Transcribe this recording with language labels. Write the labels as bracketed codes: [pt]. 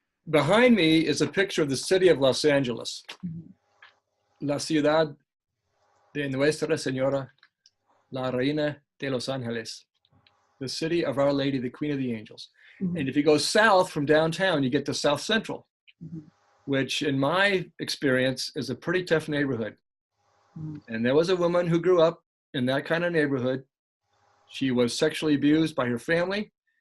[en] behind me is a picture of the city of Los Angeles. [es] La ciudad de Nuestra Señora, la Reina de Los Ángeles. [en] The city of Our Lady, the Queen of the Angels. And if you go south from downtown, you get to South Central, which in my experience is a pretty tough neighborhood. And there was a woman who grew up in that kind of neighborhood. She was sexually abused by her family.